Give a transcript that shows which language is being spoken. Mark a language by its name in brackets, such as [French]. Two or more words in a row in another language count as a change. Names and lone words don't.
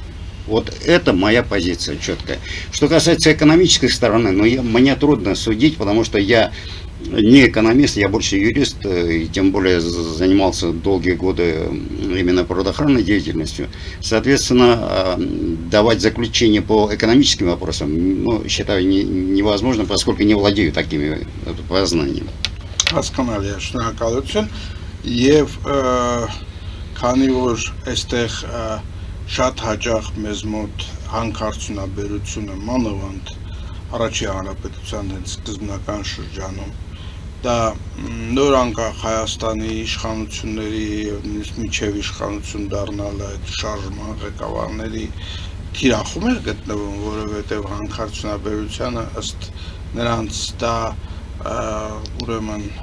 [Russian] Вот это моя позиция четкая. Что касается экономической стороны, мне трудно судить, потому что я не экономист, я больше юрист, и тем более занимался долгие годы именно природоохранной деятельностью. Соответственно, давать заключение по экономическим вопросам, считаю невозможно, поскольку не владею такими познаниями. [Armenian] Հասկանալի է, շնորհակալություն եւ քանի որ այստեղ շատ հաճախ մեզ մոտ հանքարդյունաբերությունը մանավանդ առաջի հանրապետության հենց սկզբնական շրջանում դա նոր անկախ Հայաստանի իշխանությունների եւ նույնիսկ միջև իշխանություն դառնալը այդ շարժման ղեկավարների թիրախում էր գտնվում, որովհետեւ հանքարդյունաբերությունը ըստ նրանց դա ուրեմն